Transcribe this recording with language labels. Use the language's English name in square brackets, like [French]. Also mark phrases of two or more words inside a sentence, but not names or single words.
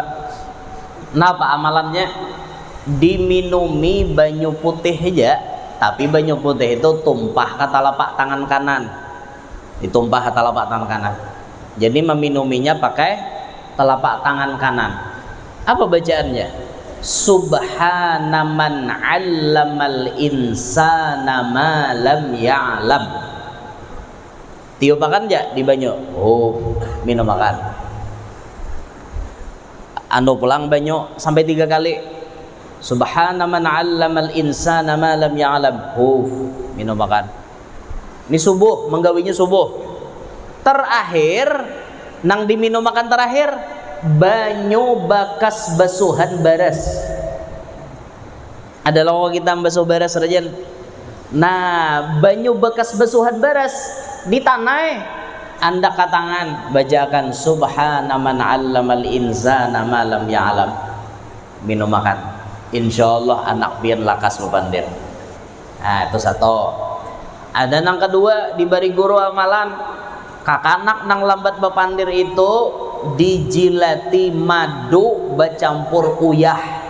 [Banjar] Napa amalannya? Diminumi banyu putih aja, tapi banyu putih itu tumpah ke telapak tangan kanan. Ditumpah ke telapak tangan kanan. Jadi meminuminya pakai telapak tangan kanan. Apa bacaannya? [Arabic] Subhana man 'allamal insana ma lam ya'lam. [Banjar] Tiupakan aja di banyu. Minum makan. Anu pulang banyu sampai 3 kali. [Arabic] Subhana man 'allamal insana ma lam ya'lam. [Banjar] Minum makan. Ini subuh, menggawinya subuh. Terakhir nang diminum makan terakhir banyu bakas basuhan baras. Ada logo kita basuh baras rajan. Nah, banyu bekas basuhan baras di tanah anda katangan bacakan [Arabic] subhana man 'allamal insana ma lam ya'lam. [Banjar] Minum makan. Insyaallah anak pian lakas bepandir. Nah, itu satu. Ada nang kedua diberi guru amalan kakanak nang lambat bepandir itu dijilati madu bercampur uyah.